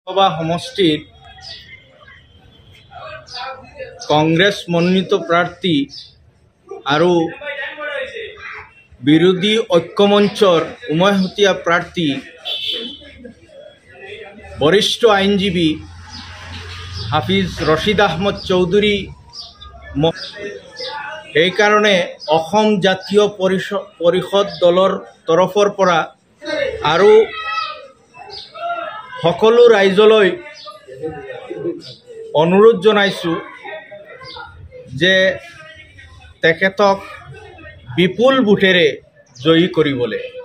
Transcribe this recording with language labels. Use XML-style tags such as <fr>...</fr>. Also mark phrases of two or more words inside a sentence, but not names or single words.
<as>লোকসভা সমষ্টির কংগ্রেস মনোনীত প্রার্থী আর বিরোধী ঐক্যমঞ্চর উমৈহতীয়া প্রার্থী বরিষ্ঠ আইনজীবী হাফিজ রশিদ আহমদ চৌধুরী এই কারণে অসম জাতীয় পৰিষদ দলৰ তৰফৰ পৰা আৰু সকলো ৰাইজলৈ অনুৰোধ জনাইছোঁ যে তেখেতক বিপুল ভোটেৰে জয়ী কৰিবলৈ।</as>